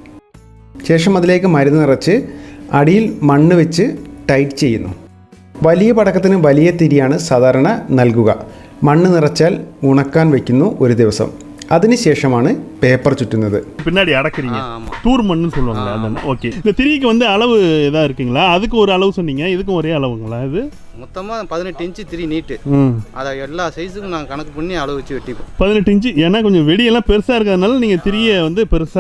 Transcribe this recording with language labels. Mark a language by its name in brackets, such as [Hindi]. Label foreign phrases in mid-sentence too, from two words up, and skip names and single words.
[Malayalam] ശേഷം അതിലേക്ക് മരുന്ന് നിറച്ച് അടിയിൽ മണ്ണ് വെച്ച് ടൈറ്റ് ചെയ്യുന്നു. വലിയ പടക്കത്തിന് വലിയ തിരിയാണ് സാധാരണ നൽകുക. മണ്ണ് നിറച്ചാൽ ഉണക്കാൻ വയ്ക്കുന്നു ഒരു ദിവസം. അതിനുശേഷമാണ് പേപ്പർ ചുറ്റുന്നത്. [Tamil] பின்னாடி அடக்குறீங்க. தூர் மண்ணு சொல்லுவாங்க அதான். ஓகே. இந்த திரிக்கு வந்து அளவு ஏதா இருக்குங்களா? அதுக்கு ஒரு அளவு சொன்னீங்க, இதுக்கும் ஒரே அளவுங்களா? இது மொத்தமா 18 இன்ச் திரி நீட்டு. அத எல்லா சைஸுக்கும் நான் கணக்கு பண்ணி அளவு வச்சு வெட்டிப்போம். 18 இன்ச். ஏன்னா கொஞ்சம் வெடியெல்லாம் பெருசா இருக்கிறதுனால நீங்க திரியை வந்து பெருசா.